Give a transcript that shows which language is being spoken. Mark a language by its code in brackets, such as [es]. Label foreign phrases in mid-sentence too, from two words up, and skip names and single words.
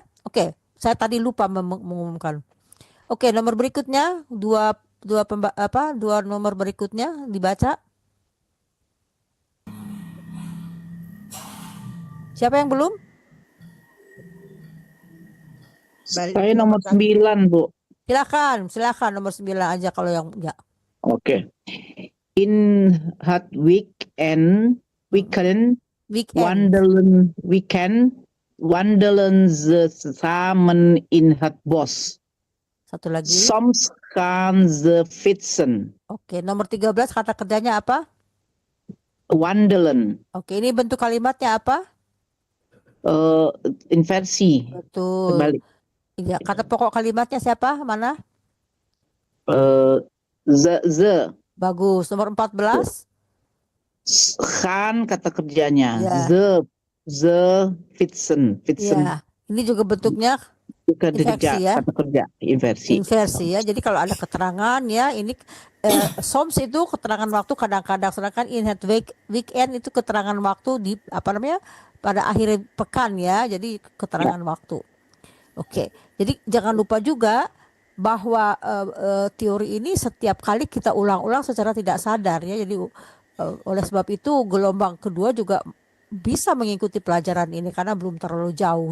[id] Oke, saya tadi lupa mengumumkan. Oke, nomor berikutnya dua nomor berikutnya dibaca. Siapa yang belum? Saya nomor 9, Bu. Silakan nomor 9 aja kalau yang enggak. Oke. [nl] In het weekend wandelen ze samen in het bos. [id] Satu lagi. [nl] Soms gaan ze fietsen. [id] Oke, nomor 13 kata kerjanya apa? Wandelen. Oke, ini bentuk kalimatnya apa? Inversi. Betul. Kembali. Ya, kata pokok kalimatnya siapa? Mana? Ze. Bagus. Nomor 14. Gaan kata kerjanya. Ya. [nl] Ze fietsen. [id] Ya. Ini juga bentuknya inversi ya. Kata kerja inversi. Inversi ya. Jadi kalau ada keterangan ya, ini soms itu keterangan waktu kadang-kadang, sedangkan [nl] in het weekend [id] itu keterangan waktu di pada akhir pekan ya. Jadi keterangan waktu. Oke. Jadi jangan lupa juga bahwa teori ini setiap kali kita ulang-ulang secara tidak sadar ya. Jadi oleh sebab itu gelombang kedua juga bisa mengikuti pelajaran ini karena belum terlalu jauh.